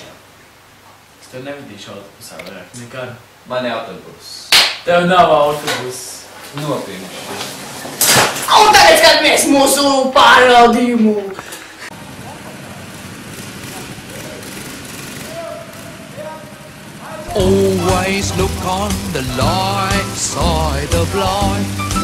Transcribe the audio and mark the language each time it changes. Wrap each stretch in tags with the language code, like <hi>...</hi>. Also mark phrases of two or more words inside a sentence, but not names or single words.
<lv>Es tev nevedīšu autobusā vairāk, nekad. Man ir autobus. Tev nav autobus. Nopietni. Un tagad skatāmies mūsu pārbaudījumu.</lv> <en>always look on the light side of life.</en>